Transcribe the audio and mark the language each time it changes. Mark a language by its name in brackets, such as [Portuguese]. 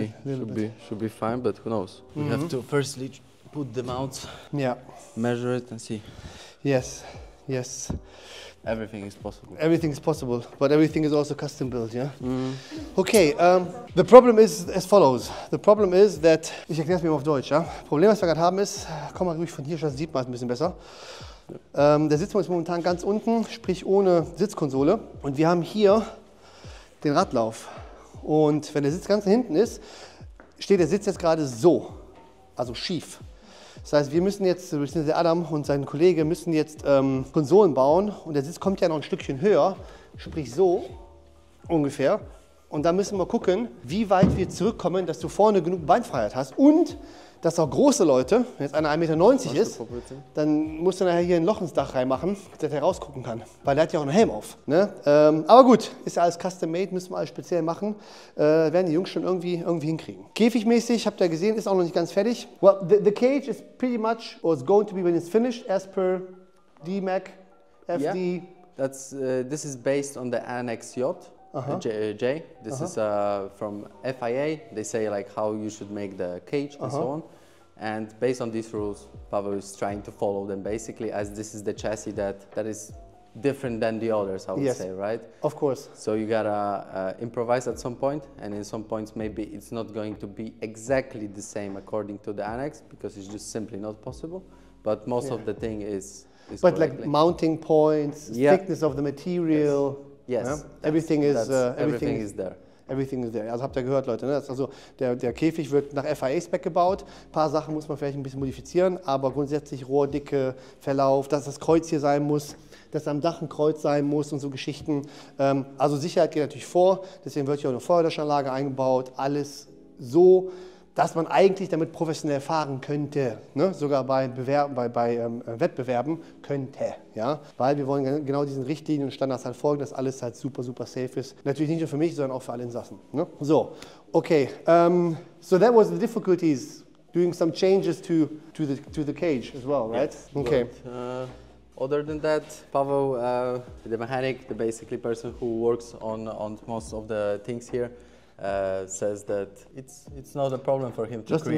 [English] it a little bit. should be fine, but who knows? We have to firstly put them out, Yeah. measure it, and see. Yes. Yes. Everything is possible. Everything is possible, but everything is also custom built, yeah? Okay, the problem is as follows. The problem is that, [German] ich erkläre es mir mal auf Deutsch, ja? Problem, was wir gerade haben ist, komm mal ruhig von hier, das sieht man es ein bisschen besser. Der Sitzbank ist momentan ganz unten, sprich ohne Sitzkonsole. Und wir haben hier den Radlauf. Und wenn der Sitz ganz hinten ist, steht der Sitz jetzt gerade so, also schief. Das heißt, wir müssen jetzt, beziehungsweise Adam und sein Kollege müssen jetzt Konsolen bauen und der Sitz kommt ja noch ein Stückchen höher, sprich so ungefähr. Und da müssen wir gucken, wie weit wir zurückkommen, dass du vorne genug Beinfreiheit hast und dass auch große Leute, wenn jetzt einer 1,90 m ist, dann musst du nachher hier ein Loch ins Dach reinmachen, dass er rausgucken kann, weil der hat ja auch einen Helm auf. Ne? Aber gut, ist ja alles custom made, müssen wir alles speziell machen, werden die Jungs schon irgendwie hinkriegen. Käfigmäßig, habt ihr gesehen, ist auch noch nicht ganz fertig. [English] Well, the cage is pretty much, or it's going to be when it's finished, as per DMAC, FD. Yeah, that's, this is based on the Annex Yacht. J. This is from FIA. They say like how you should make the cage and so on. And based on these rules, Pavel is trying to follow them basically, as this is the chassis that is different than the others, I would say, right? Of course. So you gotta improvise at some point, and in some points maybe it's not going to be exactly the same according to the Annex, because it's just simply not possible. But most of the thing is but like mounting points, thickness of the material. Yes, ja? Everything is there. Everything is there. [German] Also habt ihr gehört, Leute. Ne? Also der Käfig wird nach FIA-Spec gebaut. Ein paar Sachen muss man vielleicht ein bisschen modifizieren, aber grundsätzlich Rohrdicke, Verlauf, dass das Kreuz hier sein muss, dass am Dach ein Kreuz sein muss und so Geschichten. Also Sicherheit geht natürlich vor, deswegen wird hier auch eine Feuerlöschanlage eingebaut. Alles so, dass man eigentlich damit professionell fahren könnte, ne? Sogar bei Wettbewerben könnte, ja? Weil wir wollen genau diesen Richtlinien und Standards halt folgen, dass alles halt super, super safe ist. Natürlich nicht nur für mich, sondern auch für alle Insassen. Ne? [English] So, okay, so that was the difficulties, doing some changes to the cage as well, right? Yes, okay. But, other than that, Pavel, the mechanic, the basically person who works on most of the things here, says that it's not a problem for him to create